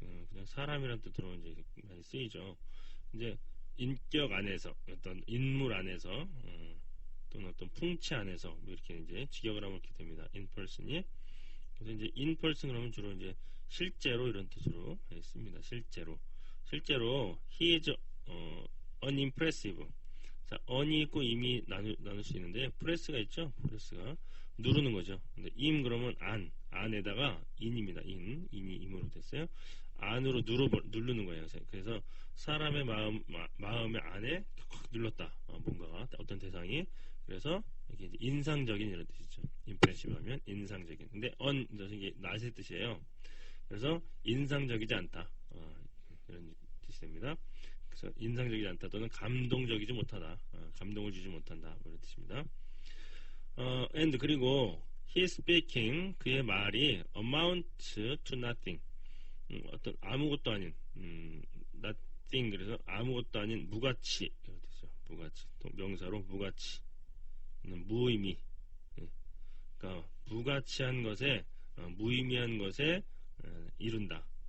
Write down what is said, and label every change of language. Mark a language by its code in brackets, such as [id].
[ko] 그냥 사람이라는 뜻으로 이제 많이 쓰이죠. 이제 인격 안에서, 어떤 인물 안에서, 또는 어떤 풍채 안에서, 뭐 이렇게 이제 직역을 하면 이렇게 됩니다. [en] in person이. [ko] 그래서 이제 in person 그러면 주로 이제 실제로 이런 뜻으로 씁니다. 실제로 [en] he is unimpressive. [ko] 자, on이 있고 im이 나눌 수 있는데 press가 있죠. press가 누르는 거죠. 근데 im 그러면 안에다가 in입니다. in이 im으로 됐어요. 안으로 누르는 거예요. 그래서 사람의 마음의 안에 확 눌렀다. 뭔가가 어떤 대상이. 그래서 이게 이제 인상적인 이런 뜻이죠. impressive 하면 인상적인. 근데 이게 낫의 뜻이에요. 그래서 인상적이지 않다. 이런 뜻이 됩니다. 그래서 인상적이지 않다 또는 감동적이지 못하다. 감동을 주지 못한다. 이런 뜻입니다. [en] and [ko] 그리고 [en] he speaking, [ko] 그의 말이 [en] amount to nothing. [ko] 어떤 아무것도 아닌 nothing, 그래서 아무것도 아닌 무가치 이런 뜻이죠. 무가치. 또 명사로 무가치, 무의미. 그러니까 무가치한 것에, 무의미한 것에 이룬다.